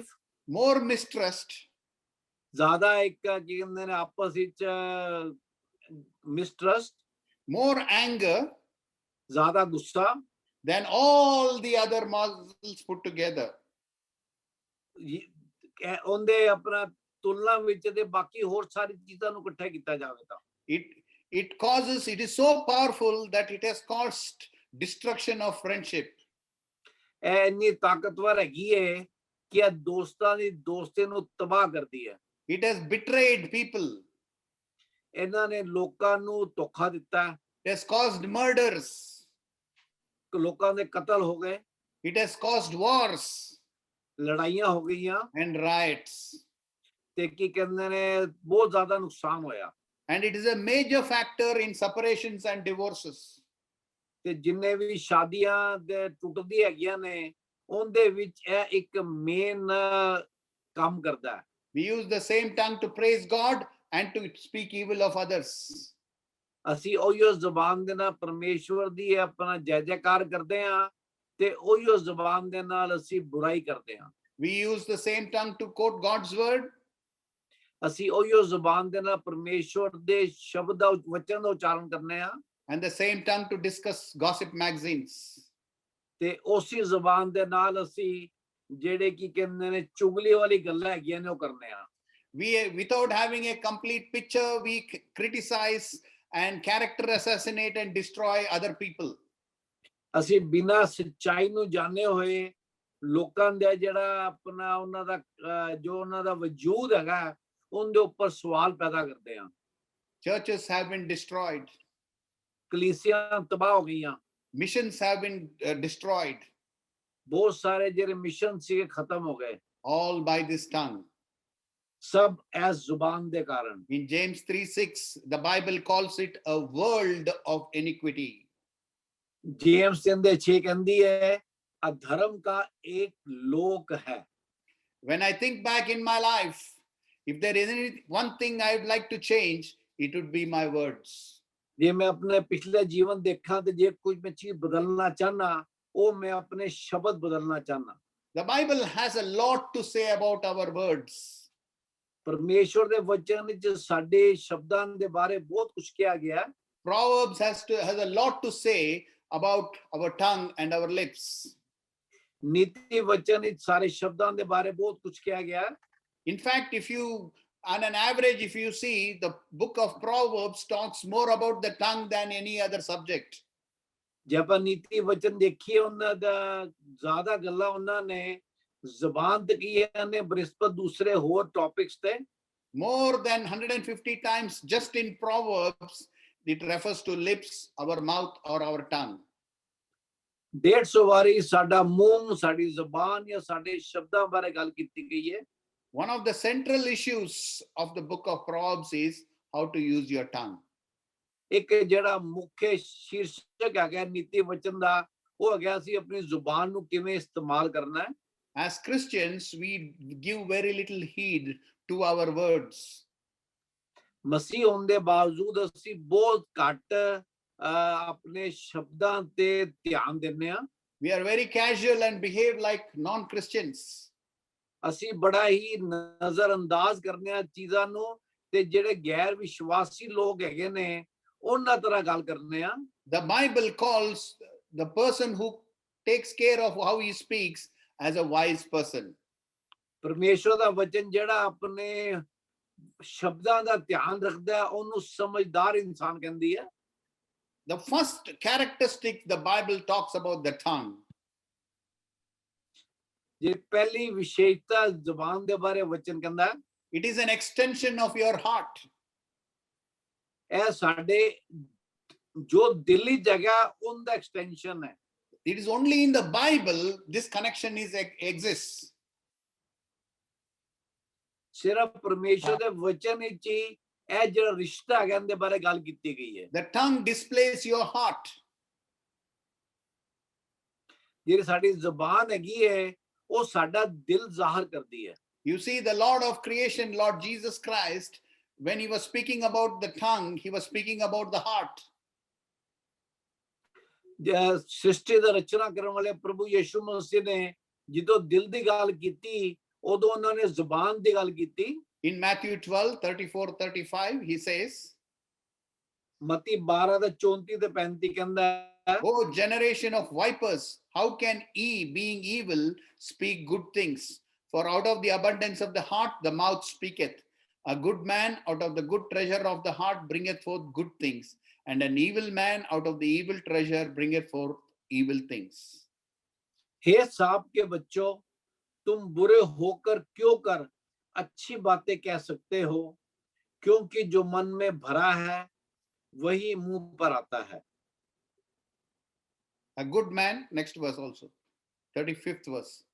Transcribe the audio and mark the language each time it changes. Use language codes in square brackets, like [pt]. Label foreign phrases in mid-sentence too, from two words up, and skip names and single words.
[en] more mistrust, [pa] ਜ਼ਿਆਦਾ ਇੱਕ ਕੀ ਕਹਿੰਦੇ ਨੇ ਆਪਸ ਵਿੱਚ ਮਿਸਟਰਸਟ, [en] more anger [pa] ਜ਼ਿਆਦਾ ਗੁੱਸਾ [en] than all the other muscles put together. [pa] ਉਹਦੇ ਆਪਣਾ ਤੁਲਨਾ ਵਿੱਚ ਤੇ ਬਾਕੀ ਹੋਰ ਸਾਰੀ ਚੀਜ਼ਾਂ ਨੂੰ ਇਕੱਠਾ ਕੀਤਾ ਜਾਵੇ ਤਾਂ [en] it is so powerful that it has caused destruction of friendship. [pa] ਇਹ ਇੰਨੀ ਤਾਕਤਵਰ ਹੈਗੀ ਹੈ ਕਿ ਇਹ ਦੋਸਤਾਂ ਦੀ ਦੋਸਤੀ ਨੂੰ ਤਬਾਹ ਕਰਦੀ ਹੈ। [en] It has betrayed people. [pa] ਇਹਨਾਂ ਨੇ ਲੋਕਾਂ ਨੂੰ ਧੋਖਾ ਦਿੱਤਾ ਹੈ। [en] It has caused murders. [pa] ਲੋਕਾਂ ਦੇ ਕਤਲ ਹੋ ਗਏ। [en] It has caused wars. [pa] ਲੜਾਈਆਂ ਹੋ ਗਈਆਂ [en] and riots. [pa] ਤੇ ਕੀ ਕਹਿੰਦੇ ਨੇ ਬਹੁਤ ਜ਼ਿਆਦਾ ਨੁਕਸਾਨ ਹੋਇਆ। [en] And it is a major factor in separations and divorces. [pa] ਤੇ ਜਿੰਨੇ ਵੀ ਸ਼ਾਦੀਆਂ ਦੇ ਟੁੱਟਦੀ ਹੈਗੀਆਂ ਨੇ ਉਹਦੇ ਵਿੱਚ ਇਹ ਇੱਕ ਮੇਨ ਕੰਮ ਕਰਦਾ ਹੈ। [en] We use the same tongue to praise God and to speak evil of others. [pa] ਅਸੀਂ ਉਹੀਓ ਜ਼ੁਬਾਨ ਦੇ ਨਾਲ ਪਰਮੇਸ਼ਵਰ ਦੀ ਆਪਣਾ ਜੈ ਜੈਕਾਰ ਕਰਦੇ ਹਾਂ ਤੇ ਉਹੀਓ ਜ਼ੁਬਾਨ ਦੇ ਨਾਲ ਅਸੀਂ ਬੁਰਾਈ ਕਰਦੇ ਹਾਂ। [en] We use the same tongue to quote God's word. [pa] ਅਸੀਂ ਉਹੀਓ ਜ਼ੁਬਾਨ ਦੇ ਨਾਲ ਪਰਮੇਸ਼ਵਰ ਦੇ ਸ਼ਬਦ ਦਾ ਵਚਨ ਦਾ ਉਚਾਰਨ ਕਰਨੇ ਆ। [en] And the same tongue to discuss gossip magazines. [pa] ਤੇ ਉਸੇ ਜ਼ੁਬਾਨ ਦੇ ਨਾਲ ਅਸੀਂ ਜਿਹੜੇ ਕੀ ਕਹਿੰਦੇ ਨੇ ਚੁਗਲੀ ਵਾਲੀ ਗੱਲਾਂ ਹੈਗੀਆਂ ਨੇ ਉਹ ਕਰਨੇ ਆ। [en] We, without having a complete picture, we criticize and character assassinate and destroy other people. [pa] ਅਸੀਂ ਬਿਨਾਂ ਸੱਚਾਈ ਨੂੰ ਜਾਣੇ ਹੋਏ ਲੋਕਾਂ ਦਾ ਜਿਹੜਾ ਆਪਣਾ ਉਹਨਾਂ ਦਾ ਜੋ ਉਹਨਾਂ ਦਾ ਵਜੂਦ ਹੈਗਾ ਉਹਦੇ ਉੱਪਰ ਸਵਾਲ ਪੈਦਾ ਕਰਦੇ ਆ। [en] Churches have been destroyed. [pa] ਕਲੀਸਿਆਂ ਤਬਾਹ ਹੋ ਗਈਆਂ। [en] Missions have been destroyed. [pa] ਬਹੁਤ ਸਾਰੇ ਜਿਹੜੇ ਮਿਸ਼ਨ ਸੀਗੇ ਖਤਮ ਹੋ ਗਏ। [en] All by this tongue. [pa] ਸਭ ਇਸ ਜ਼ੁਬਾਨ ਦੇ ਕਾਰਨ। [en] In James 3:6, the Bible calls it a world of iniquity. [hi] जेम्स 3:6 [pa] ਕਹਿੰਦੀ ਹੈ [hi] अधर्म का एक लोक है। [en] When I think back in my life, if there is any one thing I would like to change, it would be my words. [pa] ਜੇ ਮੈਂ ਆਪਣੇ ਪਿਛਲੇ ਜੀਵਨ ਦੇਖਾਂ ਤੇ ਜੇ ਕੁਝ ਮੈਂ ਚੀਜ਼ ਬਦਲਣਾ ਚਾਹਨਾ ਉਹ ਮੈਂ ਆਪਣੇ ਸ਼ਬਦ ਬਦਲਣਾ ਚਾਹਨਾ। [en] The Bible has a lot to say about our words. [pa] ਪਰਮੇਸ਼ਵਰ ਦੇ ਵਚਨ ਵਿੱਚ ਸਾਡੇ ਸ਼ਬਦਾਂ ਦੇ ਬਾਰੇ ਬਹੁਤ ਕੁਝ ਕਿਹਾ ਗਿਆ। [en] Proverbs has a lot to say about our tongue and our lips. [pa] ਨੀਤੀ ਵਚਨ ਵਿੱਚ ਸਾਰੇ ਸ਼ਬਦਾਂ ਦੇ ਬਾਰੇ ਬਹੁਤ ਕੁਝ ਕਿਹਾ ਗਿਆ। [en] In fact, if you on an average, if you see, the book of Proverbs talks more about the tongue than any other subject. [pa] ਜੇ ਆਪਾਂ ਨੀਤੀ ਵਚਨ ਦੇਖੀਏ ਉਹਨਾਂ ਦਾ ਜ਼ਿਆਦਾ ਗੱਲਾਂ ਉਹਨਾਂ ਨੇ ਜ਼ਬਾਨ ਤੇ ਕੀਆਂ ਨੇ ਬ੍ਰਿਸਪਤ ਦੂਸਰੇ ਹੋਰ ਟੌਪਿਕਸ ਤੇ। [en] More than 150 times just in Proverbs it refers to lips, our mouth or our tongue. [pa] 150 ਵਾਰੀ ਸਾਡਾ ਮੂੰਹ ਸਾਡੀ ਜ਼ਬਾਨ ਜਾਂ ਸਾਡੇ ਸ਼ਬਦਾਂ ਬਾਰੇ ਗੱਲ ਕੀਤੀ ਗਈ ਹੈ। [en] One of the central issues of the book of Proverbs is how to use your tongue. [pa] ਇੱਕ ਜਿਹੜਾ ਮੁੱਖ ਸ਼ੀਰਸ਼ਕ ਹੈਗਾ ਨੀਤੀ ਵਚਨ ਦਾ ਉਹ ਹੈਗਾ ਸੀ ਆਪਣੀ ਜ਼ੁਬਾਨ ਨੂੰ ਕਿਵੇਂ ਇਸਤੇਮਾਲ ਕਰਨਾ ਹੈ। [en] As Christians, we give very little heed to our words. [pa] ਮਸੀਹ ਹੋਣ ਦੇ ਬਾਵਜੂਦ ਅਸੀਂ ਬਹੁਤ ਘੱਟ ਆਪਣੇ ਸ਼ਬਦਾਂ ਤੇ ਧਿਆਨ ਦਿੰਦੇ ਆ। [en] We are very casual and behave like non-Christians. [pa] ਅਸੀਂ ਬੜਾ ਹੀ ਨਜ਼ਰਅੰਦਾਜ਼ ਕਰਨੇ ਆ ਚੀਜ਼ਾਂ ਨੂੰ ਤੇ ਜਿਹੜੇ ਗੈਰ ਵਿਸ਼ਵਾਸੀ ਲੋਕ ਹੈਗੇ ਨੇ ਉਹਨਾਂ ਤਰ੍ਹਾਂ ਗੱਲ ਕਰਨੇ ਆ। [en] The Bible calls the person who takes care of how he speaks as a wise person. [pa] ਪਰਮੇਸ਼ਵਰ ਦਾ ਵਚਨ ਜਿਹੜਾ ਆਪਣੇ ਸ਼ਬਦਾਂ ਦਾ ਧਿਆਨ ਰੱਖਦਾ ਉਹਨੂੰ ਸਮਝਦਾਰ ਇਨਸਾਨ ਕਹਿੰਦੀ ਹੈ। [en] The first characteristic the Bible talks about the tongue. [pa] ਜੇ ਪਹਿਲੀ ਵਿਸ਼ੇਸ਼ਤਾ ਜ਼ੁਬਾਨ ਦੇ ਬਾਰੇ ਵਚਨ ਕਹਿੰਦਾ [en] It is an extension of your heart. [pa] ਇਹ ਸਾਡੇ ਜੋ ਦਿਲੀ ਜਗ੍ਹਾ ਉਹਦਾ ਐਕਸਟੈਂਸ਼ਨ ਹੈ। [en] It is only in the Bible this connection exists. [pa] ਸਿਰਫ ਪਰਮੇਸ਼ਵਰ ਦੇ ਵਚਨ ਵਿੱਚ ਹੀ ਇਹ ਜਿਹੜਾ ਰਿਸ਼ਤਾ ਹੈਗਾ ਇਹਦੇ ਬਾਰੇ ਗੱਲ ਕੀਤੀ ਗਈ ਹੈ। [en] The tongue displays your heart. [pa] ਜਿਹੜੀ ਸਾਡੀ ਜ਼ੁਬਾਨ ਹੈਗੀ ਹੈ ਉਹ ਸਾਡਾ ਦਿਲ ਜ਼ਾਹਰ ਕਰਦੀ ਹੈ। [en] You see, the Lord of creation, Lord Jesus Christ, when he was speaking about the tongue, he was speaking about the heart. [pa] ਸ੍ਰਿਸ਼ਟੀ ਦਾ ਰਚਨਾ ਕਰਨ ਵਾਲੇ ਪ੍ਰਭੂ ਯਿਸੂ ਮਸੀਹ ਨੇ ਜਦੋਂ ਦਿਲ ਦੀ ਗੱਲ ਕੀਤੀ ਉਦੋਂ ਉਹਨਾਂ ਨੇ ਜ਼ੁਬਾਨ ਦੀ ਗੱਲ ਕੀਤੀ। [en] In Matthew 12:34-35, he says, [pa] ਮਤੀ 12:34-35 ਕਹਿੰਦਾ ਹੈ, [en] "O generation of vipers, how can ye, being evil, speak good things? For out of the abundance of the heart the mouth speaketh. A good man out of the good treasure of the heart bringeth forth good things, and an evil man out of the evil treasure bringeth forth evil things." [hi] हे सांप के बच्चों, तुम बुरे होकर क्यों कर अच्छी बातें कह सकते हो? क्योंकि जो मन में भरा है वही मुंह पर आता है। [en] A good man, next verse also, 35th verse.